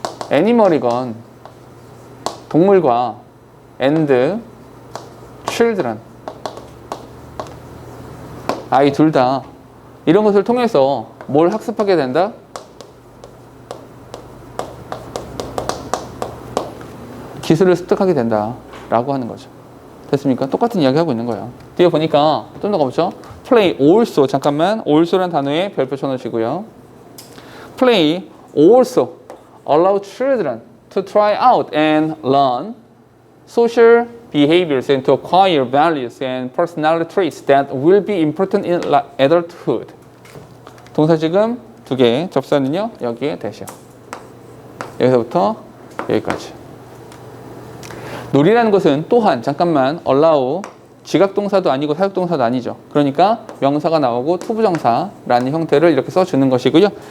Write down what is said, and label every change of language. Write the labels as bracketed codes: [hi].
[ko] 애니멀이건 동물과 [en] and children, [ko] 아이 둘 다 이런 것을 통해서 뭘 학습하게 된다? 기술을 습득하게 된다라고 하는 거죠. 됐습니까? 똑같은 이야기 하고 있는 거예요. 뒤에 보니까 좀 더 가보죠. play also, 잠깐만, also라는 단어에 별표 쳐놓으시고요. [en] play also allow children to try out and learn social behaviors and to acquire values and personality traits that will be important in adulthood. [ko] 동사 지금 두 개, 접사는요 여기에 대시요. 여기서부터 여기까지. 놀이라는 것은 또한 잠깐만 allow, 지각동사도 아니고 사역동사도 아니죠. 그러니까 명사가 나오고 투부정사라는 형태를 이렇게 써주는 것이고요.